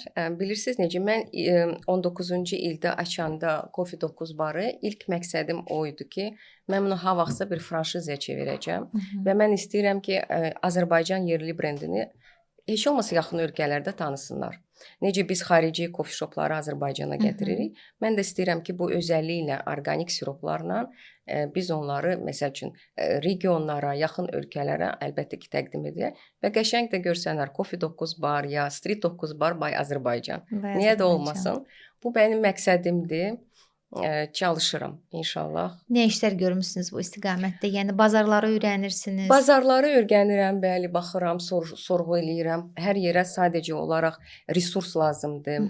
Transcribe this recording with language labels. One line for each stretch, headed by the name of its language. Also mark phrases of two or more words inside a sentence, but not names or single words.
Azerbaijani: Bilirsiniz necə, mən 19-cu ildə açanda Coffee 9 barı ilk məqsədim o idi ki, mən bunu ha vaxtsa bir franşizaya çevirəcəm və mən istəyirəm ki, Azərbaycan yerli brendini heç olmasa yaxın ölkələrdə tanısınlar. Necə biz xarici
English: coffee shopları
Azerbaijani: Azərbaycana gətiririk. Mən də istəyirəm ki, bu özəlliklə, orqanik siroplarla biz onları, məsəl üçün, regionlara, yaxın ölkələrə əlbəttə ki, təqdim edək və qəşəng də görsənlər Coffee 9 bar ya Street 9 bar by Azərbaycan. Niyə də olmasın? Bu mənim məqsədimdir. Çalışıram inşallah. Nə işlər görmüsünüz bu istiqamətdə? Yəni bazarları öyrənirsiniz? Bazarları öyrənirəm, bəli, baxıram, sorğu eləyirəm. Hər yerə sadəcə olaraq resurs lazımdır.